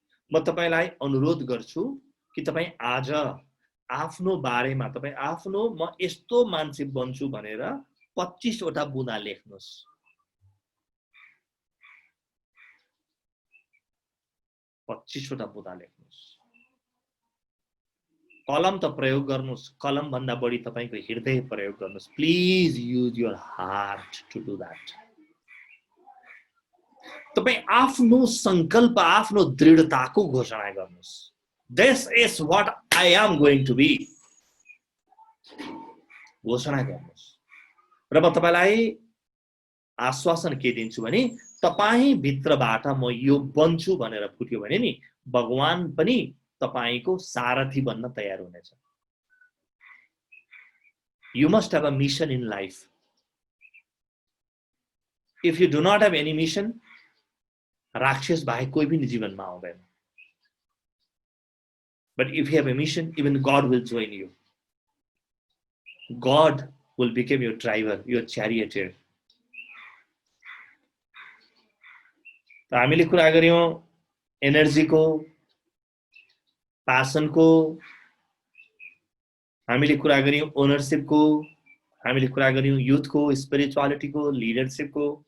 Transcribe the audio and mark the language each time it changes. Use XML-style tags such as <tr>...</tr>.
<ne>म तपाईलाई अनुरोध गर्छु कि तपाई आज आफ्नो बारेमा तपाई आफ्नो म यस्तो मान्छे बन्छु भनेर 25 वटा बुँदा लेख्नुस्। 25 वटा बुँदा लेख्नुस्। कलम त प्रयोग गर्नुस्, कलम भन्दा बढी तपाईको हृदय प्रयोग गर्नुस्।</ne> <en>Please use your heart to do that.</en> <ne>तपाई आफ्नो संकल्प, आफ्नो दृढताको घोषणा गर्नुस्।</ne> <en>This is what I am going to be।</en> <ne>घोषणा गर्नुस्। र म तपाईलाई आश्वासन के दिन्छु भने तपाई भित्रबाट म यो बन्छु भनेर फुट्यो भने नि भगवान पनि तपाईको सारथी बन्न तयार हुनेछ।</ne> <en>You must have a mission in life। If you do not have any mission,</en> <ne>राक्षस बाहेक कोही पनि जीवनमा आउँदैन।</ne> <en>But if you have a mission, even God will join you। God will become your driver, your charioteer।</en> <ne>त हामीले कुरा गर्यौं एनर्जीको, प्यासनको, हामीले कुरा गर्यौं ओनरशिपको, हामीले कुरा गर्यौं युथको, स्पिरिचुअलिटीको, लिडरशिपको।</ne>